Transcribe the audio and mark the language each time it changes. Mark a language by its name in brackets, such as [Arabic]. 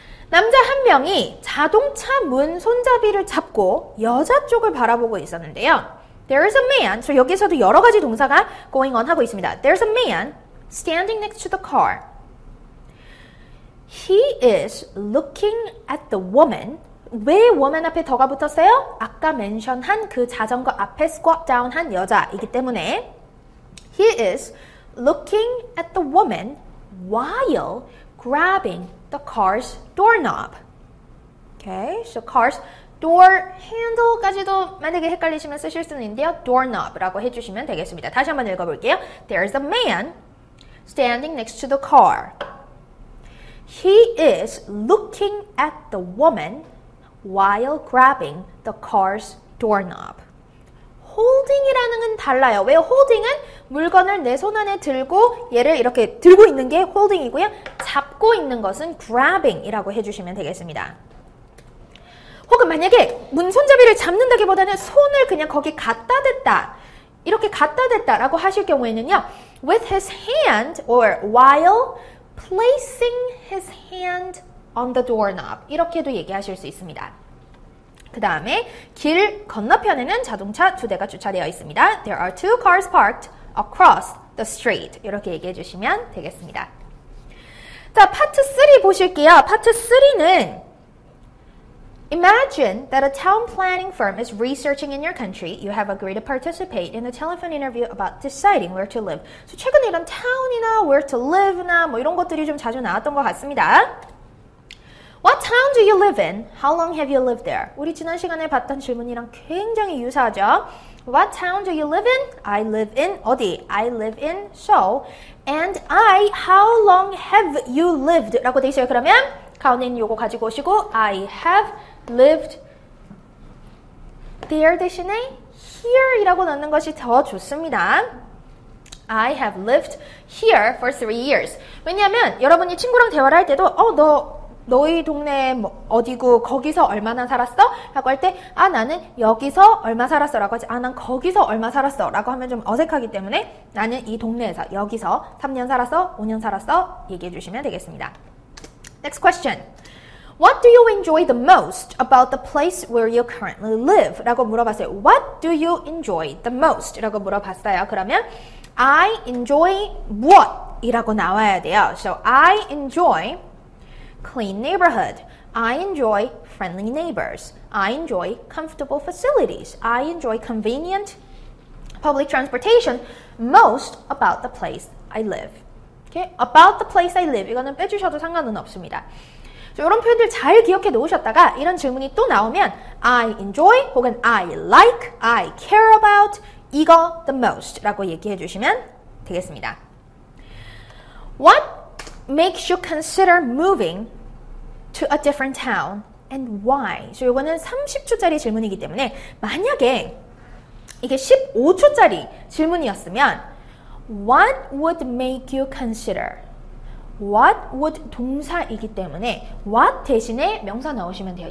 [Korean] 남자 한 명이 자동차 문 손잡이를 잡고 여자 쪽을 바라보고 있었는데요. [English] There's a man, so [Korean] 여기서도 여러 가지 동사가 going on 하고 있습니다. [English] There's a man standing next to the car. He is looking at the woman. [Korean] 왜 woman 앞에 더가 붙었어요? 아까 멘션한 그 자전거 앞에 squat down 한 여자이기 때문에 [English] He is looking at the woman while grabbing the car's doorknob. [Korean] Okay, so car's door handle까지도 만약에 헷갈리시면 쓰실 수는 있는데요. doorknob라고 해주시면 되겠습니다. 다시 한번 읽어볼게요. [English] There's a man standing next to the car. He is looking at the woman while grabbing the car's doorknob. [Korean] holding이라는 건 달라요. 왜 holding은 물건을 내 손 안에 들고 얘를 이렇게 들고 있는 게 holding이고요. 잡고 있는 것은 grabbing이라고 해주시면 되겠습니다. 혹은 만약에 문 손잡이를 잡는다기보다는 손을 그냥 거기 갖다 댔다. 이렇게 갖다 댔다라고 하실 경우에는요. [English] with his hand or while placing his hand on the doorknob [Korean] 이렇게도 얘기하실 수 있습니다. 그 다음에 길 건너편에는 자동차 두 대가 주차되어 있습니다. [English] There are two cars parked across the street [Korean] 이렇게 얘기해 주시면 되겠습니다. 자, 파트 3 보실게요. [English] 파트 3는 Imagine that a town planning firm is researching in your country. You have agreed to participate in a telephone interview about deciding where to live. [Korean] So 최근에 이런 town이나 where to live나 뭐 이런 것들이 좀 자주 나왔던 것 같습니다. [English] What town do you live in? How long have you lived there? [Korean] 우리 지난 시간에 봤던 질문이랑 굉장히 유사하죠. [English] What town do you live in? I live in 어디? I live in Seoul. And I, how long have you lived? [Korean] 라고 돼 있어요. 그러면 가운데 요거 가지고 오시고 I have lived there 대신에 here 이라고 넣는 것이 더 좋습니다. [English] I have lived here for 3 years. [Korean] 왜냐하면 여러분이 친구랑 대화를 할 때도 너희 동네 뭐 어디고 거기서 얼마나 살았어? 라고 할 때 나는 여기서 얼마 살았어 라고 하지 난 거기서 얼마 살았어 라고 하면 좀 어색하기 때문에 나는 이 동네에서 여기서 3년 살았어? 5년 살았어? 얘기해 주시면 되겠습니다. [English] Next question. What do you enjoy the most about the place where you currently live? [Korean] 라고 물어봤어요. [English] What do you enjoy the most? [Korean] 라고 물어봤어요. 그러면 I enjoy 무엇? 이라고 나와야 돼요. [English] So I enjoy clean neighborhood. I enjoy friendly neighbors. I enjoy comfortable facilities. I enjoy convenient public transportation most about the place I live. Okay? About the place I live. [Korean] 이거는 빼주셔도 상관은 없습니다. 이런 표현들 잘 기억해 놓으셨다가 이런 질문이 또 나오면 I enjoy 혹은 I like, I care about 이거 the most 라고 얘기해 주시면 되겠습니다. [English] What makes you consider moving to a different town and why? [Korean] 이거는 30초짜리 질문이기 때문에 만약에 이게 15초짜리 질문이었으면 [English] What would make you consider? [Korean] What would 동사이기 때문에 what 대신에 명사 넣으시면 돼요.